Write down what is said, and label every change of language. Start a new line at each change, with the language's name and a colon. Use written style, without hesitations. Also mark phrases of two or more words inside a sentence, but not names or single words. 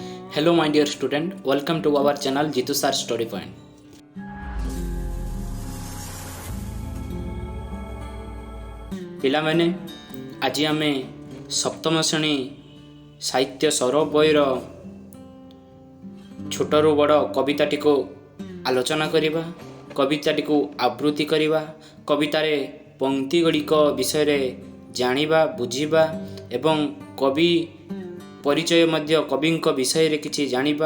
English: Hello my dear student, welcome to our channel Jitu Sir Story Point.
Odia: ପିଲାମାନେ ଆଜି ଆମେ ସପ୍ତମ ଶ୍ରେଣୀ ସାହିତ୍ୟ ସୌରଭ ବହିର ଛୋଟରୁ ବଡ଼ କବିତାଟିକୁ ଆଲୋଚନା କରିବା, କବିତାଟିକୁ ଆବୃତ୍ତି କରିବା, କବିତାରେ ପଂକ୍ତି ଗୁଡ଼ିକ ବିଷୟରେ ଜାଣିବା, ବୁଝିବା ଏବଂ କବି ପରିଚୟ ମଧ୍ୟ କବିଙ୍କ ବିଷୟରେ କିଛି ଜାଣିବା।